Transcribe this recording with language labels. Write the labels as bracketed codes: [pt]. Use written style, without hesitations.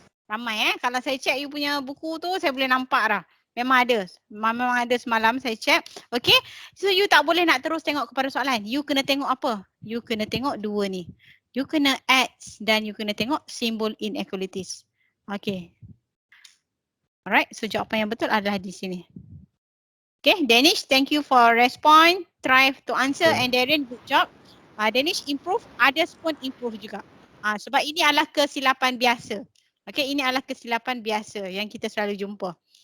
[ms] Ramai Kalau saya check you punya buku tu, saya boleh nampak dah. Memang ada semalam saya check. Okay, so you tak boleh nak terus tengok kepada soalan. You kena tengok apa? You kena tengok dua ni. You kena add dan you kena tengok simbol inequalities. Okay. Alright, so jawapan yang betul adalah di sini. [en] Okay, Danish, thank you for respond. Try to answer and Darren, good job. [ms] Danish improve, others pun improve juga. Sebab ini adalah kesilapan biasa. Okay, ini adalah kesilapan biasa yang kita selalu jumpa.